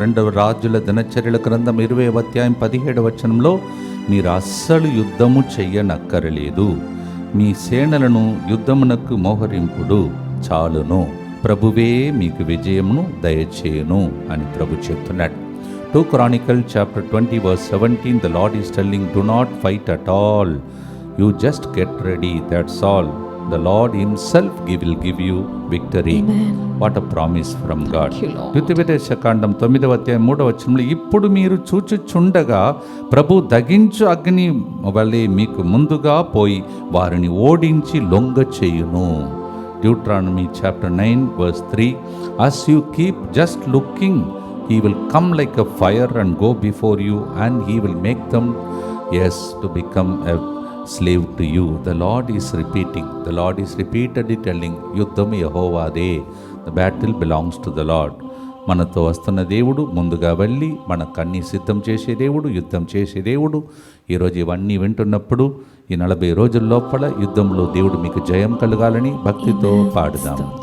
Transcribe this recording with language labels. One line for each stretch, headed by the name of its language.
Telugu: 2వ రాజుల దినచర్యల గ్రంథం 20వ అధ్యాయం 17వ వచనంలో, మీరు అస్సలు యుద్ధము చెయ్యనక్కరలేదు, మీ సేనలను యుద్ధమునకు మోహరింపుడు చాలును, ప్రభువే మీకు విజయమును దయచేయును అని ప్రభు చెప్తున్నాడు.
English: 2 Chronicles chapter 20 verse 17, the Lord is telling, do not fight at all, you just get ready, that's all. The Lord himself will give you victory. What a promise from God.
Telugu: ద్వితీయోపదేశకాండం 9వ అధ్యాయం 3వ వచనంలో, ఇప్పుడు మీరు చూచుచుండగా ప్రభు దగించు అగ్ని వలె మీకు ముందుగా పోయి వారిని ఓడించి లొంగ చేయును.
English: Deuteronomy chapter 9 verse 3, as you keep just looking, he will come like a fire and go before you, and he will make them, yes, to become a slave to you. The Lord is repeating, the Lord is repeatedly telling,
Telugu: యుద్ధం యెహోవాదే,
English: the battle belongs to the Lord.
Telugu: మనతో వస్తున్న దేవుడు, ముందుగా వెళ్ళి మనకు అన్ని సిద్ధం చేసే దేవుడు, యుద్ధం చేసే దేవుడు. ఈరోజు ఇవన్నీ వింటున్నప్పుడు ఈ 40 రోజుల లోపల యుద్ధంలో దేవుడు మీకు జయం కలగాలని భక్తితో పాడుదాం.